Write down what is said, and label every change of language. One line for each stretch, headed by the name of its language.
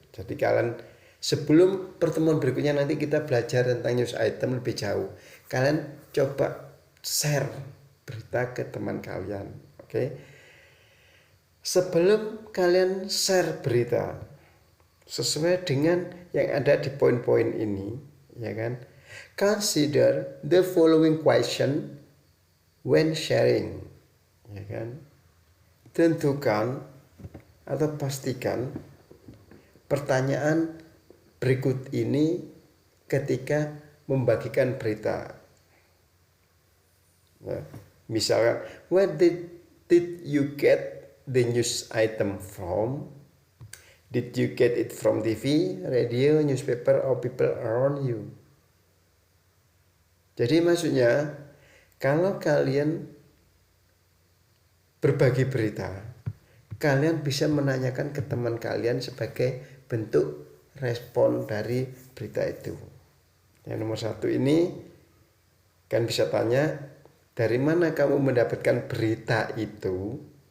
Indonesian: Jadi kalian sebelum pertemuan berikutnya nanti kita belajar tentang news item lebih jauh. Kalian coba share berita ke teman kalian. Oke. Sebelum kalian share berita sesuai dengan yang ada di poin-poin ini, ya kan?
English: Consider the following question when sharing,
Indonesian: ya kan? Tentukan atau pastikan pertanyaan berikut ini ketika membagikan berita.
English: Nah, misalkan, where did you get the news item from? Did you get it from TV, radio, newspaper, or people around you?
Indonesian: Jadi maksudnya, kalau kalian berbagi berita, kalian bisa menanyakan ke teman kalian sebagai bentuk respon dari berita itu. Yang nomor 1 ini, kan bisa tanya, dari mana kamu mendapatkan berita itu?